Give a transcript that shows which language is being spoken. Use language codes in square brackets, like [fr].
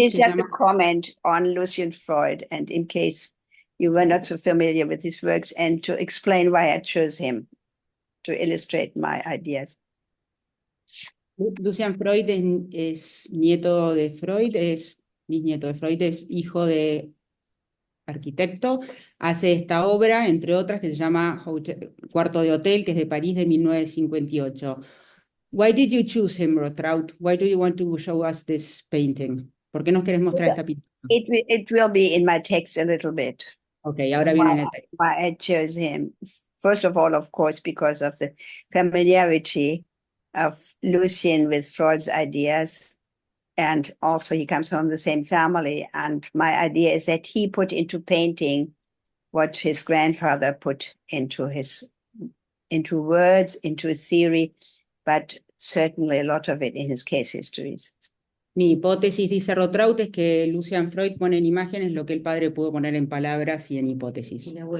[en] It's just a comment on Lucian Freud, and in case you were not so familiar with his works, and to explain why I chose him to illustrate my ideas. [es] Lucian Freud es nieto de Freud, es bisnieto de Freud, es hijo de arquitecto, hace esta obra, entre otras, que se llama Cuarto de Hotel, que es de París de 1958. [en] Why did you choose him, ROTRAUT? Why do you want to show us this painting? [es] ¿Por qué nos querés mostrar esta pintura? [en] It will be in my text a little bit. [es] Okay, ahora viene en el texto. [en] Why I chose him. First of all, of course, because of the familiarity of Lucian with Freud's ideas. And also he comes from the same family. And my idea is that he put into painting what his grandfather put into words, into theory, but certainly a lot of it in his case histories. [es] Mi hipótesis, dice ROTRAUT, es que Lucian Freud pone en imágenes lo que el padre pudo poner en palabras y en hipótesis.